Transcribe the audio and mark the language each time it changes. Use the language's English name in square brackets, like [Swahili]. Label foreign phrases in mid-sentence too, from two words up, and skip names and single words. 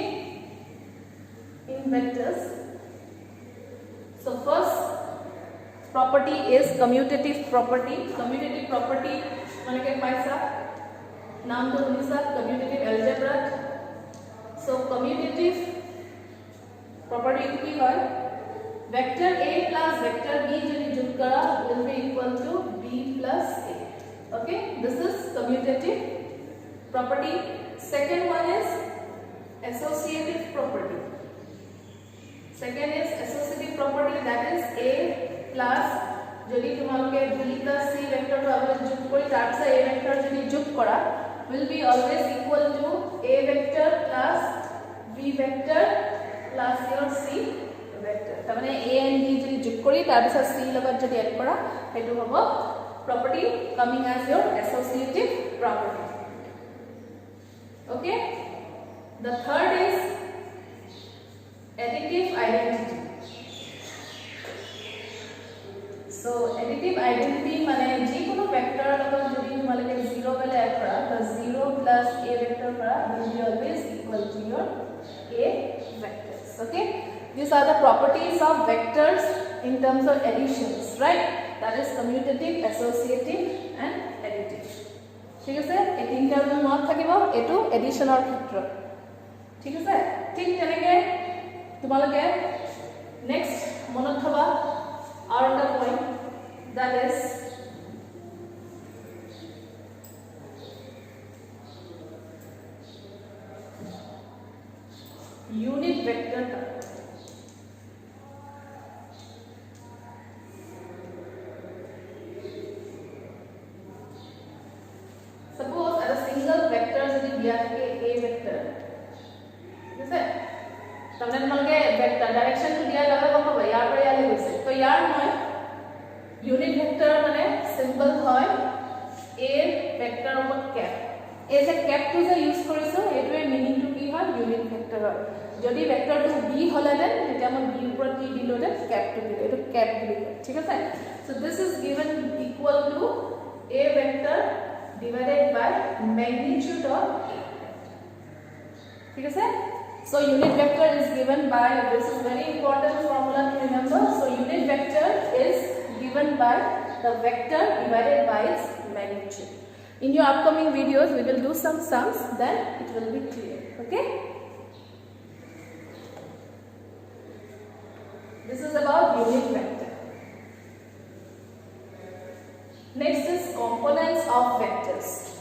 [English] in vectors so first property is commutative property [Assamese] মানে কি পাইছা নামটো শুনিছা [English] commutative algebra so commutative property [Assamese] কি হয় [English] vector a plus vector b [Assamese] যদি যোগ কৰা [English] will be equal to b plus a okay this is commutative property second one is associative property second is associative property that is a plus [Assamese] যদি তোমালোকে [English] b plus c vector to [Assamese] আবার যোগ কৰি তাৰ পিছত [English] a vector [Assamese] যদি যোগ কৰা [English] will be always equal to a vector plus b vector plus your c vector [Assamese] তাৰ মানে [English] a and b [Assamese] যদি যোগ কৰি তাৰ পিছত [English] c [Assamese] লগত যদি এড কৰা হেতু হ'ব [English] property coming as your associative property okay the third is additive identity so additive identity [Assamese] মানে যিকোনো ভেক্টৰৰ লগত যদি তোমালোকে 0 বেলে এড কৰা তো [English] 0 plus a vector কৰা will be always equal to your a vectors okay these are the properties of vectors in terms of additions right that is commutative associative and additive [Assamese] ঠিক আছে এই তিনটা মনত থাকিব এটো এডিশনৰ ক্ষেত্ৰত ঠিক আছে ঠিক তেনেকৈ তোমালোকে নেক্সট মনত থবা আৰু এটা পইণ্ট [English] that is unit vector suppose as a single vector যদি [Assamese] দিয়া থাকে a vector ঠিক আছে তাৰমানে তোমালোকে ভেক্টৰ ডাইৰেকশনটো দিয়া লগে গম পাবা ইয়াৰ পৰা ইয়ালৈ গৈছে তো ইয়াৰ মই [English] unit vector [Assamese] মানে সিম্বল হয় a ভেক্টৰ ওপৰত ক্যাপ এই যে ক্যাপটো যে ইউজ কৰিছো এটোৱে মিনিংটো কি হয় [English] unit vector [Assamese] হয় যদি ভেক্টৰটো b হলেদেন তেতিয়া মই b ওপৰত কি দিলোতে ক্যাপটো দিলো এটো ক্যাপ বুলি কয় ঠিক আছে [English] so this is given equal to a vector divided by magnitude of a [Assamese] ঠিক আছে [English] so unit vector is given by this is very important formula to remember so unit vector is given by the vector divided by its magnitude in your upcoming videos we will do some sums then it will be clear okay this is about unit vector next is components of vectors